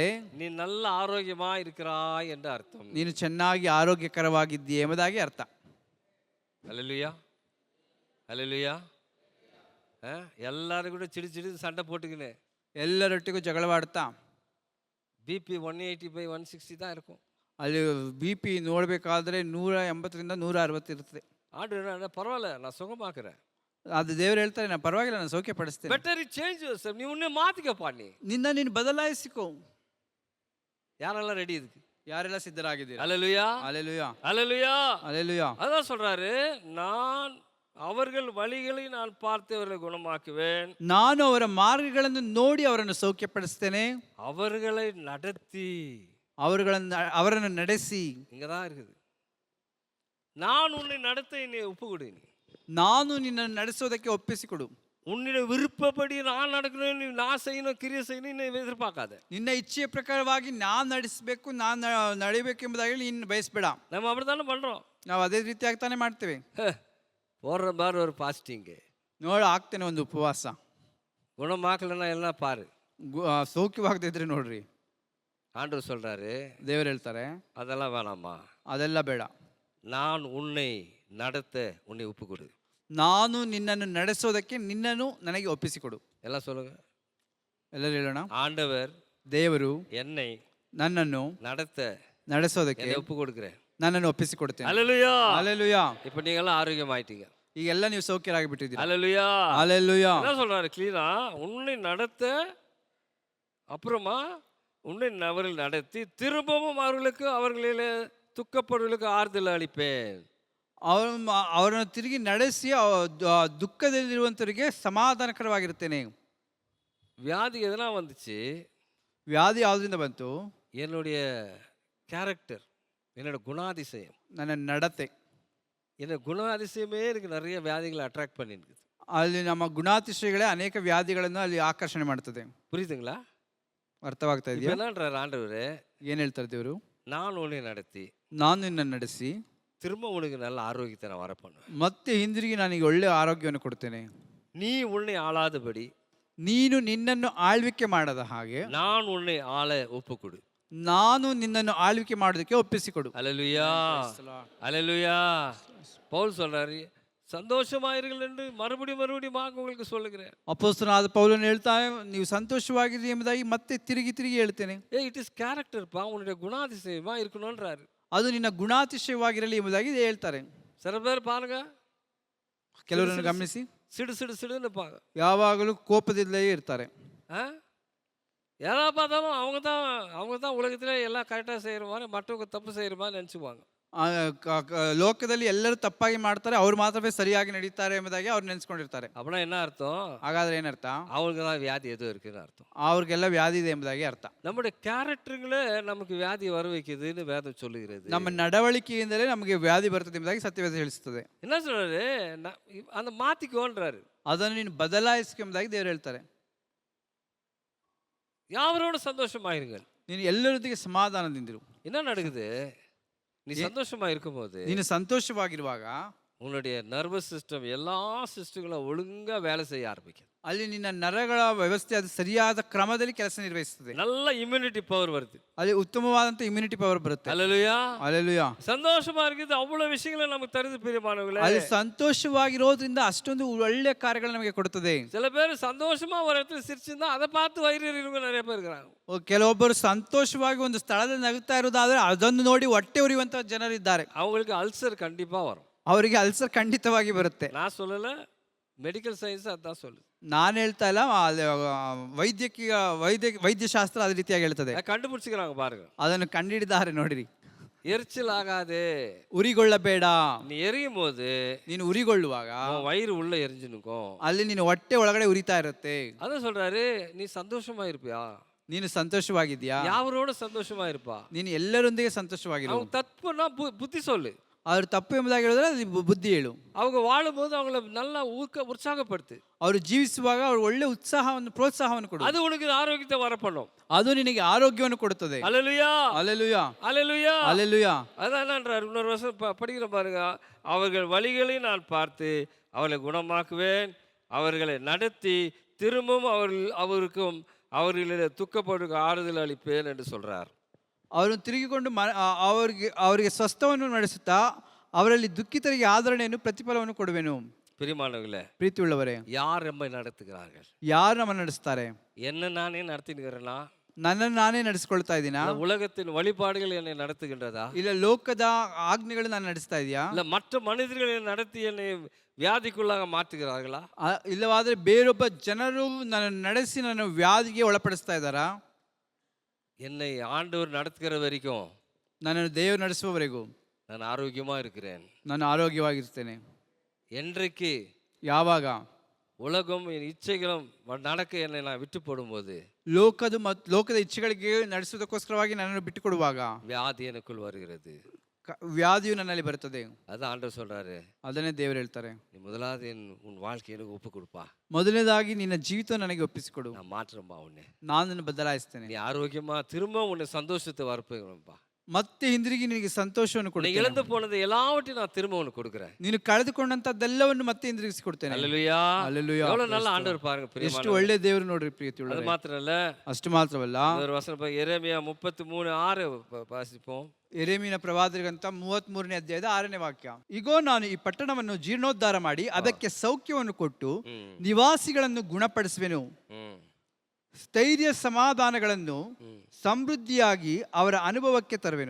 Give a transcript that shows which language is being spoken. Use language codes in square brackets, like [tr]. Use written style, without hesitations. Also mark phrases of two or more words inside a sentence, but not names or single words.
[ta] நீ நல்ல ஆரோக்கியமா இருக்கிறாய் என்று அர்த்தம். [kn] ನೀನು ಚೆನ್ನಾಗಿ ಆರೋಗ್ಯಕರವಾಗಿದ್ದೀಯ ಎಂಬುದಾಗಿ ಅರ್ಥ. [ta] அல்லேலூயா, அல்லேலூயா. எல்லாரும் கூட சிடி சிடி சண்டை போட்டுக்கின்னு [kn] ಎಲ್ಲರೊಟ್ಟಿಗೂ ಜಗಳವಾಡ್ತಾ [ta] பிபி 185 160 தான் இருக்கும். [kn] ಅಲ್ಲಿ BP ನೋಡಬೇಕಾದ್ರೆ 180ರಿಂದ 160 ಇರ್ತದೆ. [ta] ஆண்டு பரவாயில்ல, நான் சுகமாக்குறேன். [kn] ಅದು ದೇವರು ಹೇಳ್ತಾರೆ, ನಾನು ಪರವಾಗಿಲ್ಲ, ನಾನು ಸೌಖ್ಯ ಪಡಿಸ್ತೇನೆ. [en] Better change yourself. [ta] நீ உன்னை மாத்திக்கப்பா, [kn] ನೀನು ಬದಲಾಯಿಸಿಕೋ. [ta] யாரெல்லாம் ரெடி இதுக்கு? [kn] ಯಾರೆಲ್ಲ ಸಿದ್ಧರಾಗಿದ್ದೀರಾ? [ta] அல்லேலூயா, அல்லேலூயா, அல்லேலூயா, அல்லேலூயா. அதான் சொல்றாரு, நான் அவர்கள் வழிகளை நான் பார்த்து அவர்களை குணமாக்குவேன், [kn] ನಾನು ಅವರ ಮಾರ್ಗಗಳನ್ನು ನೋಡಿ ಅವರನ್ನು ಸೌಖ್ಯಪಡಿಸ್ತೇನೆ, [ta] அவர்களை நடத்தி. [kn] ಅವರನ್ನು ನಡೆಸಿ. [ta] இங்கதான் இருக்குது, நான் உன்னை நடத்த என்னை ஒப்பு கொடு, [kn] ನಾನು ನಿನ್ನನ್ನು ನಡೆಸೋದಕ್ಕೆ ಒಪ್ಪಿಸಿಕೊಡು. [ta] உன்னுடைய விருப்பப்படி நான் நடக்கணும், நான் செய்யணும், கிரியை செய்யணும், நீ எதிர்பார்க்காத. [kn] ನಿನ್ನ ಇಚ್ಛೆಯ ಪ್ರಕಾರವಾಗಿ ನಾನು ನಡೆಸಬೇಕು, ನಾನು ನಡೆಯಬೇಕು ಎಂಬುದಾಗಿ ನೀನು ಬಯಸಬೇಡ. [ta] நம்ம அப்படித்தானே பண்றோம். [kn] ನಾವು ಅದೇ ರೀತಿಯಾಗಿ ತಾನೇ ಮಾಡ್ತೇವೆ. [ta] போடுற மாதிரி ஒரு பாஸ்டிங்கு [kn] ನೋಡಿ, ಆಗ್ತೇನೆ ಒಂದು ಉಪವಾಸ. [ta] குணமாக்கலன்னா எல்லாம் பாரு. [kn] ಸೌಖ್ಯವಾಗದೇ ಇದ್ರೆ ನೋಡ್ರಿ, [ta] ஆண்டவர் சொல்றாரு, [kn] ದೇವರು ಹೇಳ್ತಾರೆ, [ta] அதெல்லாம் வேணாமா, [kn] ಅದೆಲ್ಲ ಬೇಡ, [ta] நான் உன்னை நடத்த உன்னை ஒப்பு கொடு, [kn] ನಾನು ನಿನ್ನನ್ನು ನಡೆಸೋದಕ್ಕೆ ನಿನ್ನನ್ನು ನನಗೆ ಒಪ್ಪಿಸಿಕೊಡು. [ta] எல்லாம் சொல்லுங்க, [kn] ಎಲ್ಲರೂ ಹೇಳೋಣ. [ta] ஆண்டவர் [kn] ದೇವರು [ta] என்னை [kn] ನನ್ನನ್ನು [ta] நடத்த [kn] ನಡೆಸೋದಕ್ಕೆ [ta] என்னை ஒப்பு கொடுக்கிறேன். [kn] ನನ್ನನ್ನು ಒಪ್ಪಿಸಿಕೊಡ್ತೇನೆ. [ta] அல்லேலூயா, அல்லேலೂயா. இப்போ நீங்க எல்லாம் ஆரோக்கியமாயிட்டீங்க. [kn] ಈಗೆಲ್ಲ ನೀವು ಸೌಖ್ಯರಾಗಿ ಬಿಟ್ಟಿದ್ದೀರಾ. [ta] அல்லேலூயா, அல்லேலூயா. என்ன சொல்றாரு கிளீனா? உன்னை நடத்த, அப்புறமா உன்னை அவர்கள் நடத்தி திரும்பவும் அவர்களிலே துக்கப்படுவர்களுக்கு ஆறுதல் அளிப்பேன். [kn] ಅವರನ್ನು ತಿರುಗಿ ನಡೆಸಿ ದುಃಖದಲ್ಲಿರುವಂತವರಿಗೆ ಸಮಾಧಾನಕರವಾಗಿರುತ್ತೇನೆ. [ta] வியாதி எதனா வந்துச்சு, [kn] ವ್ಯಾಧಿ ಯಾವುದರಿಂದ ಬಂತು? [ta] என்னுடைய கேரக்டர், என்னோட குணாதிசயம், [kn] ನನ್ನ ನಡತೆ. [ta] என்னோட குணாதிசயமே எனக்கு நிறைய வியாதிகளை அட்ராக்ட் பண்ணிருக்குது. [kn] ಅಲ್ಲಿ ನಮ್ಮ ಗುಣಾತಿಶಯಗಳೇ ಅನೇಕ ವ್ಯಾಧಿಗಳನ್ನು ಅಲ್ಲಿ ಆಕರ್ಷಣೆ ಮಾಡ್ತದೆ. [ta] புரியுதுங்களா? [kn] ಅರ್ಥವಾಗ್ತಾ ಇದೆಯಾ? [ta] என்னன்றார் ஆண்டவர், [kn] ಏನ್ ಹೇಳ್ತಾರೆ ದೇವರು? [ta] நான் உன்னை நடத்தி [kn] ನಾನು ನಿನ್ನನ್ನು ನಡೆಸಿ [ta] திரும்ப உனக்கு நல்ல ஆரோக்கியத்தை நான் வர பண்ணுவேன். [kn] ಮತ್ತೆ ಹಿಂದಿರುಗಿ ನನಗೆ ಒಳ್ಳೆ ಆರೋಗ್ಯವನ್ನು ಕೊಡ್ತೇನೆ. [ta] நீ உன்னை ஆளாதபடி [kn] ನೀನು ನಿನ್ನನ್ನು ಆಳ್ವಿಕೆ ಮಾಡದ ಹಾಗೆ [ta] நான் உன்னை ஆள ஒப்பு கொடு, [kn] ನಾನು ನಿನ್ನನ್ನು ಆಳ್ವಿಕೆ ಮಾಡೋದಕ್ಕೆ ಒಪ್ಪಿಸಿಕೊಡು. [ta] அல்லேலூயா, அல்லேலூயா. பவுல் சொல்றாரு, சந்தோஷமாயிருங்கள் என்று மறுபடியும் உங்களுக்கு சொல்லுகிறேன். [kn] ಅಪೊಸ್ತಲನಾದ ಪೌಲನು ಹೇಳ್ತಾನೆ, ನೀವು ಸಂತೋಷವಾಗಿರಿ ಎಂಬುದಾಗಿ ಮತ್ತೆ ತಿರುಗಿ ಹೇಳ್ತೇನೆ. [en] It is character [ta] பா, உன்னுடைய குணாதிசயமா இருக்கணும்ன்றாரு. [kn] ಅದು ನಿನ್ನ ಗುಣಾತಿಶಯವಾಗಿರಲಿ ಎಂಬುದಾಗಿ ಹೇಳ್ತಾರೆ. [ta] சில பேர் பாருங்க, [kn] ಕೆಲವರನ್ನು ಗಮನಿಸಿ, [ta] சிடு சிடு சிடுன்னு பாங்க, [kn] ಯಾವಾಗಲೂ ಕೋಪದಲ್ಲೇ ಇರ್ತಾರೆ. [ta] யாராவது பார்த்தாலும் அவங்க தான் உலகத்திலே எல்லாம் கரெக்டாக செய்கிற மாதிரி, மற்றவங்க தப்பு செய்கிற மாதிரி நினச்சிக்குவாங்க. [kn] ಲೋಕದಲ್ಲಿ ಎಲ್ಲರೂ ತಪ್ಪಾಗಿ ಮಾಡ್ತಾರೆ, ಅವ್ರು ಮಾತ್ರವೇ ಸರಿಯಾಗಿ ನಡೀತಾರೆ ಎಂಬುದಾಗಿ ಅವ್ರು ನೆನೆಸ್ಕೊಂಡಿರ್ತಾರೆ. [ta] அப்படின்னா என்ன அர்த்தம்? [kn] ಹಾಗಾದ್ರೆ ಏನರ್ಥ? [ta] அவங்களுக்கு தான் வியாதி எதுவும் இருக்குன்னு அர்த்தம். [kn] ಅವ್ರಿಗೆಲ್ಲ ವ್ಯಾಧಿ ಇದೆ ಎಂಬುದಾಗಿ ಅರ್ಥ. [ta] நம்முடைய கேரக்டருங்களே நமக்கு வியாதி வர வைக்குதுன்னு வேதம் சொல்லுகிறது. [kn] ನಮ್ಮ ನಡವಳಿಕೆಯಿಂದಲೇ ನಮಗೆ ವ್ಯಾಧಿ ಬರ್ತದೆ ಎಂಬುದಾಗಿ ಸತ್ಯವೇದ ತಿಳಿಸುತ್ತದೆ. [ta] என்ன சொல்றாரு? அந்த மாத்திக்கோன்றாரு. [kn] ಅದನ್ನು ನೀನು ಬದಲಾಯಿಸಿಕೆ ಎಂಬುದಾಗಿ ದೇವರು ಹೇಳ್ತಾರೆ. [ta] யாவரோடு சந்தோஷமாயிருங்கள். [kn] ನೀನು ಎಲ್ಲರೊಂದಿಗೆ ಸಮಾಧಾನದಿಂದಿರು. [ta] என்ன நடக்குது? நீ சந்தோஷமா இருக்கும்போது, [kn] ನೀನು ಸಂತೋಷವಾಗಿರುವಾಗ [ta] உன்னுடைய [en] nervous system [ta] எல்லா சிஸ்டங்களும் ஒழுங்கா வேலை செய்ய ஆரம்பிக்கும். [kn] ಅಲ್ಲಿ ನಿನ್ನ ನರಗಳ ವ್ಯವಸ್ಥೆ ಅದು ಸರಿಯಾದ ಕ್ರಮದಲ್ಲಿ ಕೆಲಸ ನಿರ್ವಹಿಸುತ್ತದೆ. [ta] நல்ல [en] immunity power [ta] வருது. [kn] ಅಲ್ಲಿ ಉತ್ತಮವಾದಂತ [en] immunity power [kn] ಬರುತ್ತೆ. [ta] அல்லேலூயா. [kn] ಅಲ್ಲೆಲೂಯಾ. [ta] சந்தோஷமா இருக்குது. அவ்வளவு விஷயங்களை நமக்கு தருது பிரியமானவர்களே. [kn] ಅಲ್ಲಿ ಸಂತೋಷವಾಗಿರೋದ್ರಿಂದ ಅಷ್ಟೊಂದು ಒಳ್ಳೆ ಕಾರ್ಯಗಳು ನಮಗೆ ಕೊಡುತ್ತದೆ. [ta] சில பேர் சந்தோஷமா ஒரு இடத்துல சிரிச்சிருந்தா அதை பார்த்து வயிறு எறிகிறவங்க நிறைய பேர் இருக்கிறாங்க. [kn] ಕೆಲವೊಬ್ಬರು ಸಂತೋಷವಾಗಿ ಒಂದು ಸ್ಥಳದಲ್ಲಿ ನಗುತ್ತಾ ಇರೋದಾದ್ರೆ ಅದನ್ನು ನೋಡಿ ಹೊಟ್ಟೆ ಉರಿಯುವಂತ ಜನರಿದ್ದಾರೆ. [ta] அவங்களுக்கு ಅಲ್ಸರ್ கண்டிப்பா வரும். [kn] ಅವರಿಗೆ ಅಲ್ಸರ್ ಖಂಡಿತವಾಗಿ ಬರುತ್ತೆ. [ta] நான் சொல்லல, [en] medical science [ta] அதான் சொல்லு. [kn] ನಾನು ಹೇಳ್ತಾ ಇಲ್ಲ, ವೈದ್ಯಶಾಸ್ತ್ರ ಅದೇ ರೀತಿಯಾಗಿ ಹೇಳ್ತದೆ. [ta] கண்டுபிடிச்சிக்கிறாங்க பாருங்க. [kn] ಅದನ್ನು ಕಂಡಿಡಿದ್ದಾರೆ ನೋಡಿರಿ. [ta] எரிச்சல் ஆகாதே. [kn] ಉರಿಗೊಳ್ಳಬೇಡ. [ta] நீ எரியும் போது [kn] ನೀನು ಉರಿಗೊಳ್ಳುವಾಗ [ta] உன் வயிறு உள்ள எரிஞ்சு நிற்கும். [kn] ಅಲ್ಲಿ ನೀನು ಹೊಟ್ಟೆ ಒಳಗಡೆ ಉರಿತಾ ಇರುತ್ತೆ. [ta] அதான் சொல்றாரு, நீ சந்தோஷமா இருப்பியா? [kn] ನೀನು ಸಂತೋಷವಾಗಿದ್ಯಾ? [ta] யாரோட சந்தோஷமா இருப்பா? [kn] ನೀನು ಎಲ್ಲರೊಂದಿಗೆ ಸಂತೋಷವಾಗಿರು. [ta] அவங்க தப்புனா புத்தி சொல்லு. [kn] ಅವರು ತಪ್ಪು ಎಂಬುದಾಗಿ ಹೇಳಿದ್ರೆ ಅದು ಬುದ್ಧಿ ಹೇಳು. [ta] அவங்க வாழும்போது அவங்கள நல்லா உற்சாகப்படுத்து. [kn] ಅವರು ಜೀವಿಸುವಾಗ ಅವರು ಒಳ್ಳೆ ಉತ್ಸಾಹವನ್ನು ಪ್ರೋತ್ಸಾಹವನ್ನು ಕೊಡು. [ta] அது உனக்கு ஆரோக்கியத்தை வர பண்ணும். [kn] ಅದು ನಿನಗೆ ಆರೋಗ್ಯವನ್ನು ಕೊಡುತ್ತದೆ. [ta] அல்லேலூயா. அல்லேலூயா. அல்லேலூயா. அல்லேலூயா. அதான் என்னன்றார், இன்னொரு வருஷம் படிக்கிற பாருங்க. அவர்கள் வழிகளை நான் பார்த்து அவர்களை குணமாக்குவேன், அவர்களை நடத்தி திரும்பவும் அவர்களிலே துக்கப்படுக ஆறுதல் அளிப்பேன் என்று சொல்றார். [kn] ಅವರನ್ನು ತಿರುಗಿಕೊಂಡು ಅವರಿಗೆ ಸ್ವಸ್ಥವನ್ನು ನಡೆಸುತ್ತಾ ಅವರಲ್ಲಿ ದುಃಖಿತರಿಗೆ ಆದರಣೆಯನ್ನು ಪ್ರತಿಫಲವನ್ನು ಕೊಡುವೆನು. [ta] பிரியமானவர்களே, [kn] ಪ್ರೀತಿ ಉಳ್ಳವರೇ, [ta] யார் நம்மை நடத்துகிறார்கள்? [kn] ಯಾರು ನಮ್ಮನ್ನು ನಡೆಸ್ತಾರೆ? [ta] என்ன நானே நடத்தினுக்கிறேனா? [kn] ನನ್ನನ್ನು ನಾನೇ ನಡೆಸ್ಕೊಳ್ತಾ ಇದ್ದೀನಾ? [ta] உலகத்தின் வழிபாடுகள் என்னை நடத்துகின்றதா? [kn] ಇಲ್ಲ ಲೋಕದ ಆಜ್ಞೆಗಳು ನಾನು ನಡೆಸ್ತಾ ಇದೆಯಾ? [ta] இல்ல மற்ற மனிதர்களை நடத்தி என்னை வியாதிக்குள்ளாக மாற்றுகிறார்களா? [kn] ಇಲ್ಲವಾದ್ರೆ ಬೇರೊಬ್ಬ ಜನರು ನನ್ನ ನಡೆಸಿ ನನ್ನ ವ್ಯಾಧಿಗೆ ಒಳಪಡಿಸ್ತಾ ಇದ್ದಾರಾ? [ta] என்னை ஆண்டவர் நடத்துகிற வரைக்கும் [kn] ನನ್ನನ್ನು ದೇವರು ನಡೆಸುವವರೆಗೂ [ta] நான் ஆரோக்கியமா இருக்கிறேன். [kn] ನಾನು ಆರೋಗ್ಯವಾಗಿರ್ತೇನೆ. [ta] என்றைக்கு [kn] ಯಾವಾಗ [ta] உலகம் என் இச்சைகளும் நடக்க என்னை நான் விட்டு போடும்போது, [kn] ಲೋಕದ ಇಚ್ಛೆಗಳಿಗೆ ನಡೆಸುವುದಕ್ಕೋಸ್ಕರವಾಗಿ ನನ್ನನ್ನು ಬಿಟ್ಟು ಕೊಡುವಾಗ [ta] வியாதி எனக்குள் வருகிறது. [kn] ವ್ಯಾಧಿಯು ನನ್ನಲ್ಲಿ ಬರುತ್ತದೆ. [ta] அதான் ஆண்டவர் சொல்றாரு, [kn] ಅದನ್ನೇ ದೇವರು ಹೇಳ್ತಾರೆ, [ta] நீ முதலாவது உன் வாழ்க்கையை எனக்கு ஒப்பு கொடுப்பா. [kn] ಮೊದಲನೇದಾಗಿ ನಿನ್ನ ಜೀವಿತ ನನಗೆ ಒಪ್ಪಿಸಿಕೊಡು, [ta] நான் மாற்றம்பா உன்னை. [kn] ನಾನು ನಿನ್ನ ಬದಲಾಯಿಸ್ತೇನೆ. [ta] நீ ஆரோக்கியமா திரும்ப உன்னை சந்தோஷத்தை வரப்பா. [kn] ಮತ್ತೆ ಹಿಂದಿರುಗಿ ನಿನಗೆ ಸಂತೋಷವನ್ನು [ta] நீ [kn] ಕೊಡುತ್ತೇನೆ. [ta] இழந்து போனது எல்லாவற்றையும் நான் திரும்ப உனக்கு கொடுக்கிறேன். [kn] ನೀನು ಕಳೆದುಕೊಂಡಂತದ್ದೆಲ್ಲವನ್ನು ಮತ್ತೆ ಹಿಂದಿರುಗಿಸಿ ಕೊಡ್ತೇನೆ. [ta] அல்லேலூயா. அல்லேலூயா. எவ்வளவு நல்ல ஆண்டவர் பாருங்க [kn] ಎಷ್ಟು [ta] பிரியமானவர்களே. [kn] ಒಳ್ಳೆ ದೇವರು ನೋಡ್ರಿ ಪ್ರೀತಿ [ta] அது [kn] ಉಳ್ಳವರೇ. [ta] மாத்திரம் இல்ல, [kn] ಅಷ್ಟು ಮಾತ್ರವಲ್ಲ, [ta] ஒரு வசனம் எரேமியா 33:6 வாசிப்போம். [kn] ಯೆರೆಮೀಯನ ಪ್ರವಾದನೆಗಂತ 33ನೇ ಅಧ್ಯಾಯದ 6ನೇ ವಾಕ್ಯ. ಇಗೋ ನಾನು ಈ ಪಟ್ಟಣವನ್ನು ಜೀರ್ಣೋದ್ಧಾರ ಮಾಡಿ ಅದಕ್ಕೆ ಸೌಖ್ಯವನ್ನು ಕೊಟ್ಟು ನಿವಾಸಿಗಳನ್ನು ಗುಣಪಡಿಸುವೆನು, ಸ್ಥೈರ್ಯ ಸಮಾಧಾನಗಳನ್ನು ಸಮೃದ್ಧಿಯಾಗಿ ಅವರ ಅನುಭವಕ್ಕೆ ತರುವೆನು.